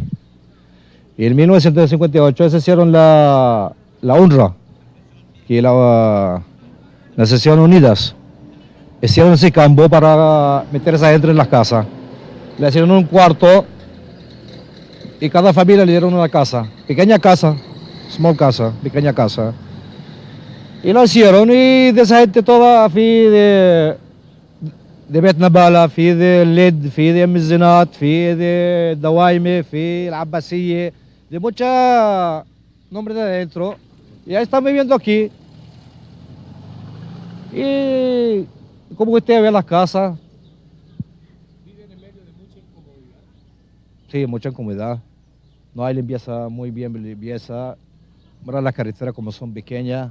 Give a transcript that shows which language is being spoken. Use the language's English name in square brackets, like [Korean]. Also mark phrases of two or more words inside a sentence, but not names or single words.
[Spanish] Y en 1958 se hicieron la UNRWA, que las Naciones Unidas. Hicieron ese campo para meter a esa gente en las casas. Le hicieron un cuarto y cada familia le dieron una casa. Pequeña casa, small casa, pequeña casa. Y lo hicieron y de esa gente toda, [Arabic] في بيت نبالة، في الليد، في الزنات، في الدوايمة، في العباسية, [Spanish] de mucha nombre de adentro. Y ahí están viviendo aquí. Y como usted ve las casas. ¿Viven en medio de mucha incomodidad? Sí, mucha incomodidad. No hay limpieza, muy bien limpieza. Mira las carreteras como son pequeñas.